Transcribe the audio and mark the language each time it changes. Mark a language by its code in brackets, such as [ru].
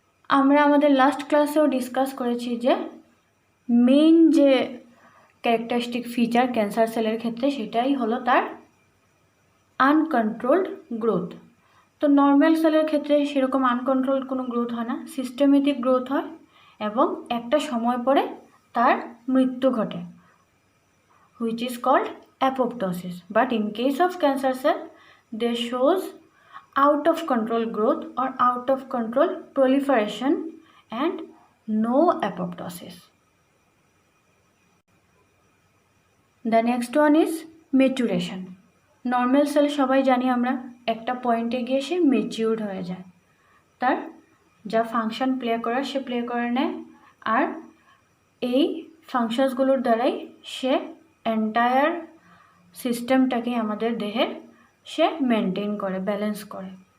[bn] আমরা আমাদের লাস্ট ক্লাসেও ডিসকাস করেছি যে মেইন যে ক্যারেক্টারিস্টিক ফিচার ক্যান্সার সেলের ক্ষেত্রে সেটাই হলো তার আনকন্ট্রোলড গ্রোথ। তো নর্মাল সেলের ক্ষেত্রে সেরকম আনকন্ট্রোলড কোনো গ্রোথ হয় না, সিস্টেমেটিক গ্রোথ হয় এবং একটা সময় পরে তার মৃত্যু ঘটে, which is called apoptosis. [en] But in case of cancer cell they shows out of control growth or out of control proliferation and no apoptosis. The next one is maturation. [bn] Normal cell সবাই জানি আমরা একটা পয়েন্টে গিয়ে সে matured হয়ে যায়, তার যা ফাংশন প্লে করার সে প্লে করে নেয়, আর এই ফাংশনসগুলোর দ্বারাই সে এন্টায়ার সিস্টেমটাকে আমাদের দেহের সে মেনটেন করে, ব্যালেন্স করে।